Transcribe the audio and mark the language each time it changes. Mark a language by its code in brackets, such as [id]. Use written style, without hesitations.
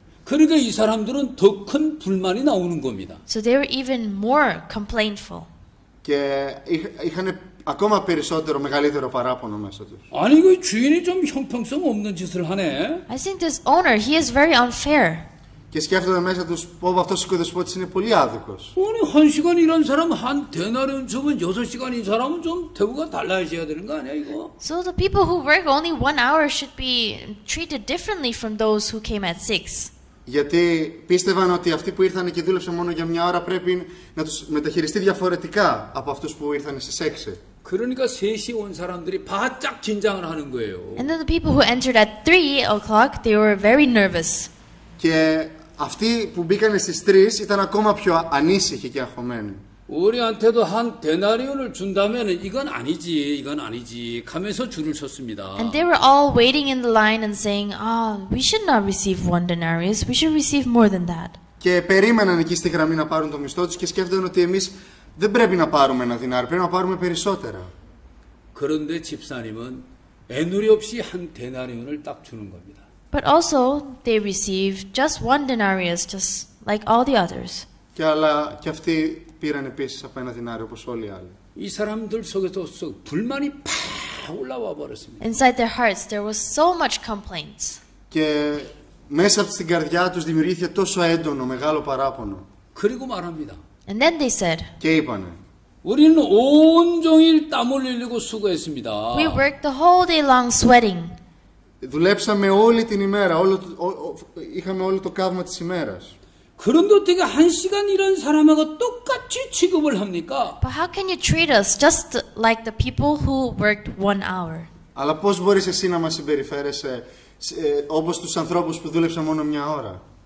[ko] 그러니까 이 사람들은 더 큰 불만이 나오는 겁니다. [en] So they were even more complaintful. [el] Και είχαν ακόμα περισσότερο, μεγαλύτερο παράπονο μέσα τους. [ko] 아니 그 주인이 좀 형평성 없는 짓을 하네. [en] I think this owner, he is very unfair. [el] Και σκέφτονται μέσα τους πω αυτός ο οικοδεσπότης είναι πολύ άδικος. [ko] 아니 한 시간 일한 사람 한 데나리온 주면 6시간인 사람은 좀 대우가 달라져야 되는 거 아니야 이거? [en] So the people who work only 1 hour should be treated differently from those who came at 6. [el] Γιατί πίστευαν ότι αυτοί που ήρθαν και δούλεψαν μόνο για μια ώρα πρέπει να τους μεταχειριστεί διαφορετικά από αυτούς που ήρθαν στις 6. [ko] 그러니까 3시에 온 사람들이 바짝 긴장을 하는 거예요. [en] And then the people who entered at 3 o'clock, they were very nervous. [el] Και αυτοί που μπήκαν στις 3 ήταν ακόμα πιο ανήσυχοι και αγχωμένοι. [ko] 우리한테도 한 데나리온을 준다면 이건 아니지 하면서 줄을 섰습니다. [en] And they were all waiting in the line and saying, we should not receive 1 denarius. We should receive more than that. [el] Και περίμεναν εκεί στη γραμμή να πάρουν το μισθό τους και σκέφτονταν ότι εμείς δεν πρέπει να πάρουμε 1 δινάριο, πρέπει να πάρουμε περισσότερα. [ko] 그런데 집사님은 애누리 없이 한 데나리온을 딱 주는 겁니다. [en] But also, they received just 1 denarius, just like all the others. [el] Και αυτοί πήραν επίσης από 1 δινάριο όπως όλοι οι άλλοι. [ko] 이 사람들 속에서 불만이 팍 올라와 버렸습니다. [en] Inside their hearts, there was so much complaints. [el] Και μέσα στην καρδιά τους δημιουργήθηκε τόσο έντονο, μεγάλο παράπονο. [ko] 그리고 말합니다. [en] And then they said, [el] Και είπανε, [ko] 우리는 온종일 땀 흘리고 수고했습니다. [en] we worked the whole day long sweating. [el] δουλέψαμε όλη την ημέρα, είχαμε όλο το καύμα της ημέρας. [ko] 그런데 어떻게 한 시간 일한 사람하고 똑같이 취급을 합니까? [en] But how can you treat us just like the people who worked 1 hour? [el] Αλλά πώς μπορείς εσύ να μας συμπεριφέρεσαι όπως τους ανθρώπους που δούλεψαν μόνο μια ώρα?